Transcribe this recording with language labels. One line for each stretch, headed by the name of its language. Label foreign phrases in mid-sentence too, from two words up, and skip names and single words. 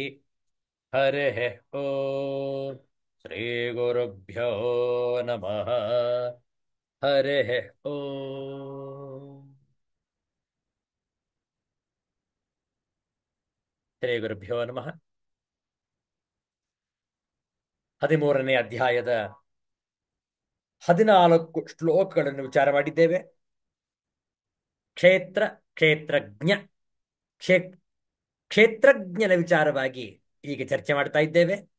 Sanskrit: हरिः ॐ श्रीगुरुभ्यो नमः. हरिः ॐ ಶ್ರೀ ಗುರುಭ್ಯೋ ನಮಃ.
Kannada: 13ನೇ ಅಧ್ಯಾಯದ 14 ಶ್ಲೋಕಗಳನ್ನು ವಿಚಾರ ಮಾಡಿದ್ದೇವೆ. ಕ್ಷೇತ್ರ ಕ್ಷೇತ್ರಜ್ಞ ಕ್ಷೇತ್ರಜ್ಞನ ವಿಚಾರವಾಗಿ ಈಗ ಚರ್ಚೆ ಮಾಡ್ತಾ ಇದ್ದೇವೆ.